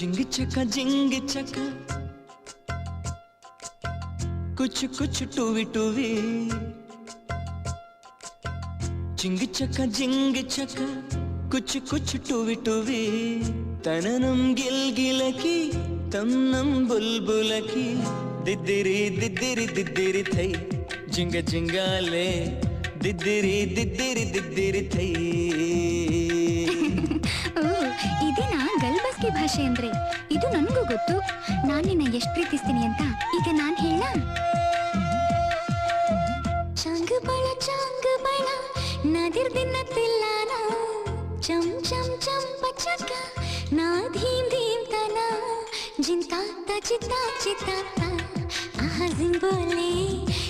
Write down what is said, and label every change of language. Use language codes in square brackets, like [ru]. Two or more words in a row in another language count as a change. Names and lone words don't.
[kn] चका जिंग चका कुछ टूवी टूवी जिंग चका कुछ टूवी टूवी तननम गिलगिलकी तन्नम बुलबुलकी दिद्दिरी दिद्दिरी दिद्दिरी थै जिंग जिंगाले दिद्दिरी दिद्दिरी दिद्दिरी थै ಇದೇನಾ ಗಲ್ಬಸ್ಕಿ ಭಾಷೆ ಅಂದ್ರೆ? ಇದು ನನಗೂ ಗೊತ್ತು. ನಾನು ನಿನ್ನ ಎಷ್ಟು ಪ್ರೀತಿಸ್ತೀನಿ ಅಂತ ಈಗ ನಾನು ಹೇಳ. ಚಾಂಗ್ ಬಳ ನದಿರ್ ದಿನ್ನತ್ತಿಲ್ಲಾನ ಚಂ ಚಂ ಚಂ ಪಚಕ ನಾ ಧೀಮ್ ಧೀಮ್ ತನ ಜಿಂತಾ ಚಿತಾ ಚಿತಾ ಆಹಾ ಜಿಂಬೋಲೆ